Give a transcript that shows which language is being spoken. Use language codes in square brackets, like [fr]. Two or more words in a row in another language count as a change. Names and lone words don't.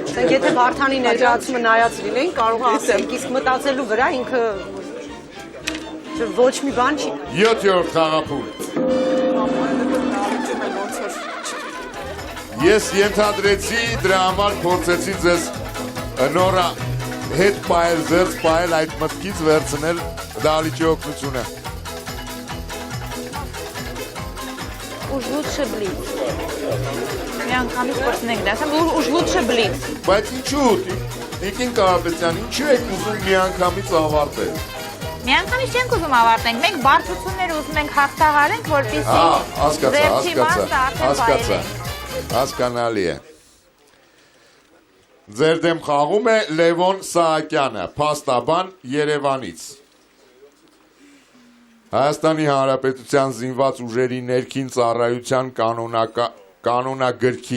[hy] Եթե Վարդանի ներկայացումը նայած լինեին, կարող է ասել, իսկ մտածելու վրա ինքը ոչ մի բան չի։ 7-րդ խաղափուլ։ Ես ենթադրեցի, դրա համար փորձեցի ձեզ նորա հետ պայել, զերծ պայել, այդ մտքից վերցնել դալիճի օգնությունը։ [ru] Уж лучше блиц։ [hy] Միանգամից փորձենք դասեմ, [ru] уж лучше блиц։ [hy] Բայց ինչու՞, Տիկին Կարապետյան, ինչու եք ուզում միանգամից ավարտել։ Միանգամից չենք ուզում ավարտենք, մենք բարդություններ ուզում ենք հաղթահարենք, որպեսզի հասկանալի է։ Ձեր դեմ խաղում է Լևոն Սահակյանը, փաստաբան Երևանից։ Հայաստանի Հանրապետության զինված ուժերի ներքին ծառայության կանոնագրքի